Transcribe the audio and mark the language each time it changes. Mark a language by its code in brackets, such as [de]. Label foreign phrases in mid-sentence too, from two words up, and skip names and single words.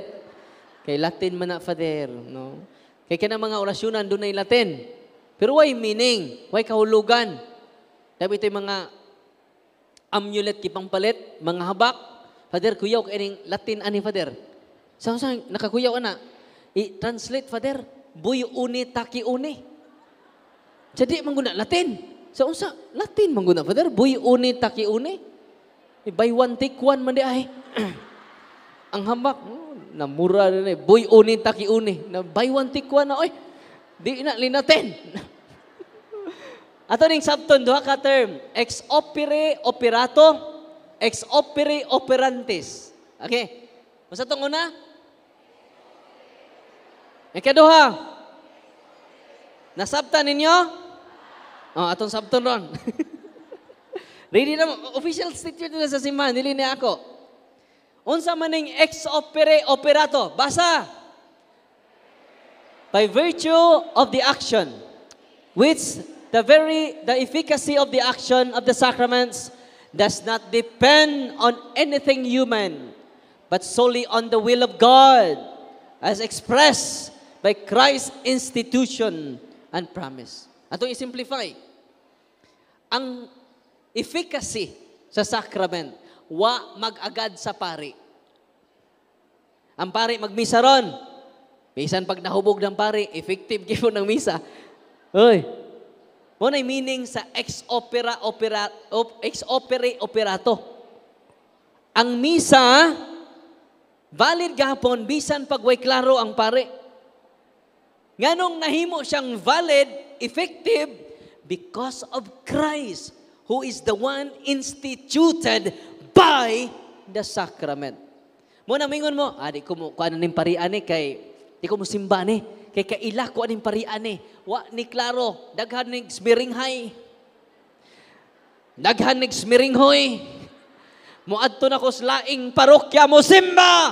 [ceb] Kay Latin man na, Father, no. Kay kana mga orasyonan doon ay Latin. Pero [en] why meaning? [ceb] Why kahulugan? Dapat ito mga amulet kipang palit, mga habak. Father, kuyaw kaning Latin ani, Father. Saan nakakuyaw ana? I-translate, Father. Buy uni taki uni. Jadi mangguna Latin. Sa unsa Latin mangguna, Father. Buy uni taki uni. [en] Buy one take one [ceb] man di ay. Ang hambak, namura na eh. Buy uni taki uni. Na [en] buy one take one [ceb] na oy. Di na linaten. Ato ning sabton duha ka term, [la] ex opere operato, ex opere operantes. [ceb] Okay. Masa tong una? Ikaduha. Nasabtan ninyo? Oh, atong sabton ron. Ready na mo. [en] Official statement [ceb] na sa simbahan. Dili na ako. Unsa man ning [la] ex opere operato. [ceb] Basa. [en] By virtue of the action, which the efficacy of the action of the sacraments does not depend on anything human, but solely on the will of God, as expressed by Christ's institution and promise. [ceb] Atong i-simplify. Ang efficacy sa sacrament, wa mag-agad sa pari. Ang pari magmisa ron. Bisan pag nahubog ng pari, effective gipon ng misa. Oy. Mo na meaning sa [la] ex opere operato. [ceb] Ang misa valid gahapon bisan pag way klaro ang pari. Nganong nahimo siyang valid, [en] effective because of Christ, who is the one instituted by the sacrament. [ceb] Mo na mingon mo, di ko mo kuan ning parian ni kay di ko mo simba ni kay kaila ko aning parian ni. Wa ni klaro, daghan ning smiringhay. Daghan ning smiringhoy. Moadto na ko sa laing parokya mo simba.